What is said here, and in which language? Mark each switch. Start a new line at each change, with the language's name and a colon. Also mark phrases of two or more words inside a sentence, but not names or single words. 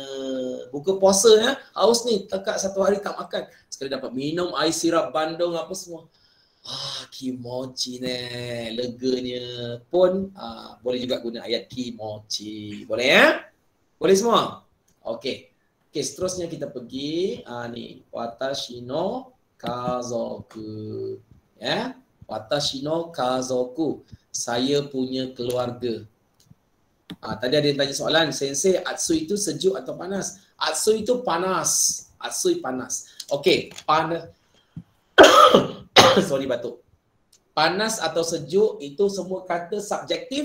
Malay: Buka puasa ya, haus ni, tekak satu hari tak makan, sekali dapat minum air sirap bandung apa semua. Kimochi ni, leganya pun boleh juga guna ayat kimochi. Boleh ya? Boleh semua? Okey. Okey, seterusnya kita pergi ni,
Japanese: 私の家族. Ya, 私の家族.
Malay: Saya punya keluarga. Tadi ada yang tanya soalan, sensei, atsu itu sejuk atau panas? Atsu itu panas. Atsu panas. Okey, panas. Sorry, batuk. Panas atau sejuk itu semua kata subjektif.